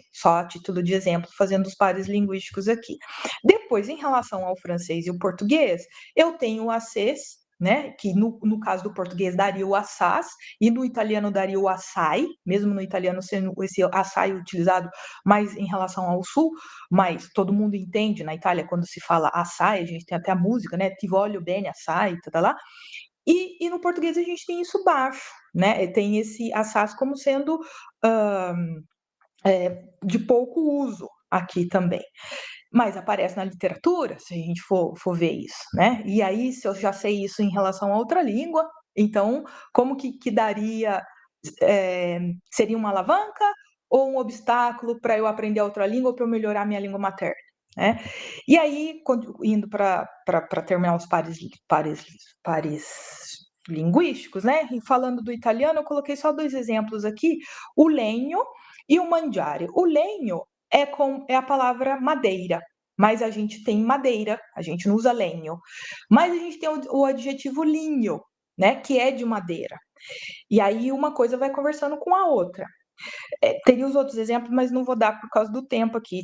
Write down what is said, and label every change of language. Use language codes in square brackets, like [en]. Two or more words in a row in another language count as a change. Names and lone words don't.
[pt] Só a título de exemplo, fazendo os pares linguísticos aqui. Depois, em relação ao francês e o português, eu tenho o acês, né, que no caso do português daria o assaz, e no italiano daria o assai, mesmo no italiano sendo esse assai utilizado mais em relação ao sul, mas todo mundo entende na Itália quando se fala assai, a gente tem até a música, né, [it] ti voglio bene assai, [pt] tá lá. E no português a gente tem isso baixo, né? Tem esse assaz como sendo de pouco uso aqui também. Mas aparece na literatura, se a gente for ver isso, né? E aí, se eu já sei isso em relação a outra língua, então, como que daria... seria uma alavanca ou um obstáculo para eu aprender outra língua ou para eu melhorar minha língua materna, né? E aí, indo para terminar os pares linguísticos, né? E falando do italiano, eu coloquei só 2 exemplos aqui, o legno e o mangiare. O legno é a palavra madeira, mas a gente tem madeira, a gente não usa legno. Mas a gente tem o adjetivo linho, né? Que é de madeira. E aí uma coisa vai conversando com a outra. Teria os outros exemplos, mas não vou dar por causa do tempo aqui.